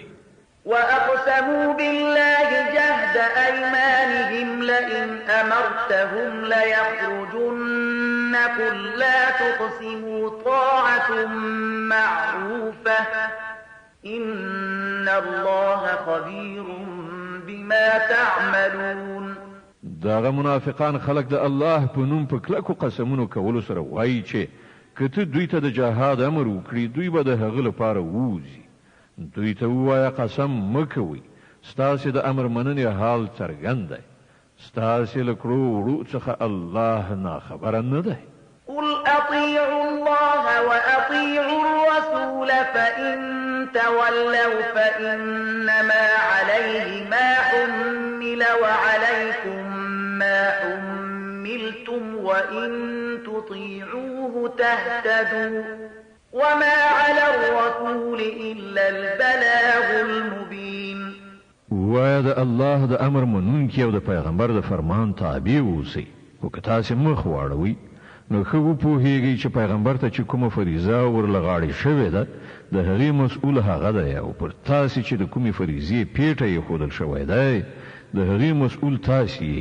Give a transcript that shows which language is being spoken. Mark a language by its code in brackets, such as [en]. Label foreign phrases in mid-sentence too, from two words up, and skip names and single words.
[ar] وأقسموا بالله جهد أيمانهم لئن أمرتهم ليخرجن قل لا تقسموا طاعة معروفة إن الله خبير بما تعملون. [ps] داغه منافقان خلق د الله په نوم په کلکو قسمونو کولو سره وایي چې کته دوی ته د جهاد امر وکړي دوی به د هغه لپاره ووځي. دوی ته ووایه قسم مکوئ، ستاسې د امر مننې حال څرګند دی، ستاسې له کړو وړو څخه الله ناخبره نه دی. [ar] قل أطيعوا الله وأطيعوا الرسول فإن تولوا فإنما عليه ما حمل وعليكم ما حملتم وإن تطيعوه تهتدوا وما على الرسول إلا البلاغ المبين. [ps] ووایا د الله د امر منونکي او د پیغمبر د فرمان تابع اوسئ، خو که تاسې مخ واړوئ نو ښه وپوهیږئ چې پیغمبر ته چې کومه فریضه ورله غاړې شوې ده د هغې مسؤل هغه دی، او پر تاسې چې د کومې فریضې پیټه ایښودل شوی دی د هغې مسؤل تاسې یې.